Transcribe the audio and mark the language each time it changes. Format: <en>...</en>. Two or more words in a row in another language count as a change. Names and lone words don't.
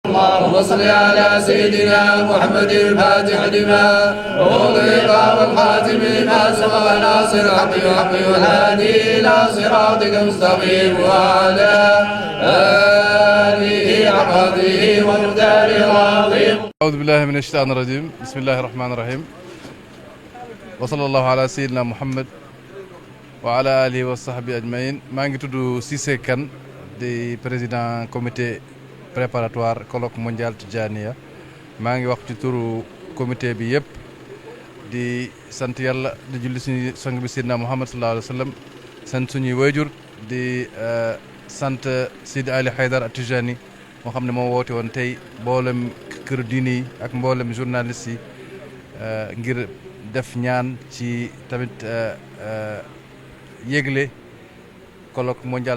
<ar>اللهم صل على سيدنا محمد الفاتح لما أغلق والخاتم لما سبق ناصر الحق بالحق والهادي إلى صراطك المستقيم وعلى آله حق قدره ومقداره العظيم. أعوذ بالله من الشيطان الرجيم. بسم الله الرحمن الرحيم. وصلى الله على سيدنا محمد وعلى آله وصحبه أجمعين.</ar> <wo>maa ngi tudd Cissé Kane di</wo> <fr>président comité préparatoire colloque mondial</fr> <wo>Tidjaniya. maa ngi wax ci turu comité bi yëpp di sant yàlla di julli suñu sang bi Seydina Muhammad</wo> <ar>صلى الله عليه وسلم</ar> <wo>sant suñuy wayjur di sant Sidi Ali Haydara Tidjani moo xam ne moo woote woon tey mboolem kër diine yi ak mboolem journaliste yi ngir def ñaan ci tamit yégle</wo> <fr>colloque mondial</fr>